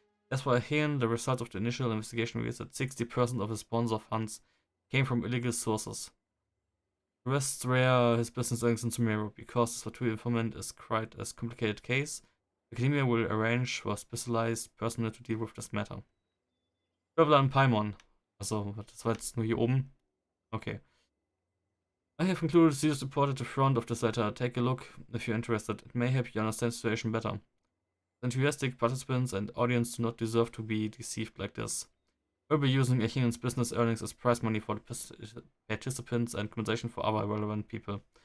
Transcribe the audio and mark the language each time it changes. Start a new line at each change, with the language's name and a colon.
English: As for Elhingen, the results of the initial investigation reveals that 60% of his sponsor funds came from illegal sources. The rest were his business dealings in Sumeru. Because this Fatui informant is quite a complicated case, the Academia will arrange for specialized personnel to deal with this matter. Traveler and Paimon.
German: Also, das war jetzt nur hier oben. Okay.
English: I have included the report at the front of this letter. Take a look if you're interested. It may help you understand the situation better. Enthusiastic participants and audience do not deserve to be deceived like this. We'll be using Elhingen's business earnings as prize money for the participants and compensation for other relevant people.